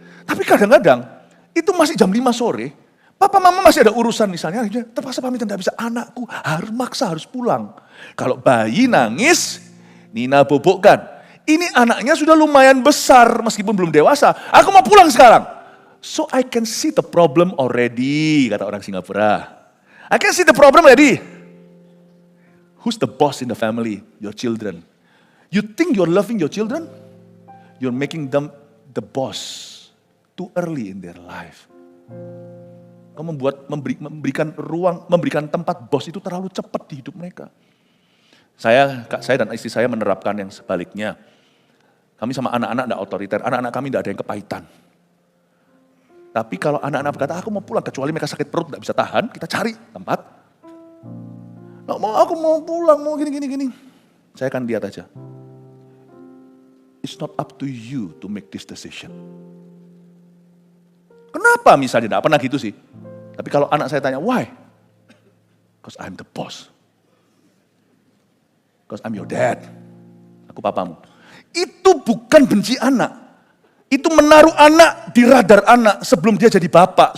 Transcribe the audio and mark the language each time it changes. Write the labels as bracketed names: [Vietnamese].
[Indonesian] Tapi kadang-kadang, itu masih jam 5 sore, papa mama masih ada urusan misalnya, terpaksa pamit tidak bisa, anakku harus pulang. Kalau bayi nangis, Nina bobokkan. Ini anaknya sudah lumayan besar meskipun belum dewasa. Aku mau pulang sekarang. [English] So I can see the problem already, [Indonesian] kata orang Singapura. [English] I can see the problem already. Who's the boss in the family? Your children. You think you're loving your children? You're making them the boss too early in their life. [Indonesian] Kau memberikan ruang, memberikan tempat bos itu terlalu cepat di hidup mereka. Saya dan istri saya menerapkan yang sebaliknya. Kami sama anak-anak tidak otoriter, anak-anak kami tidak ada yang kepahitan. Tapi kalau anak-anak berkata, aku mau pulang, kecuali mereka sakit perut, tidak bisa tahan, kita cari tempat. Aku mau pulang, mau gini. Saya akan lihat aja. [English] It's not up to you to make this decision. [Indonesian] Kenapa misalnya, tidak pernah gitu sih. Tapi kalau anak saya tanya, [English] why? Because I'm the boss. Because I'm your dad. [Indonesian] Aku papamu. Itu bukan benci anak. Itu menaruh anak di radar anak sebelum dia jadi bapak.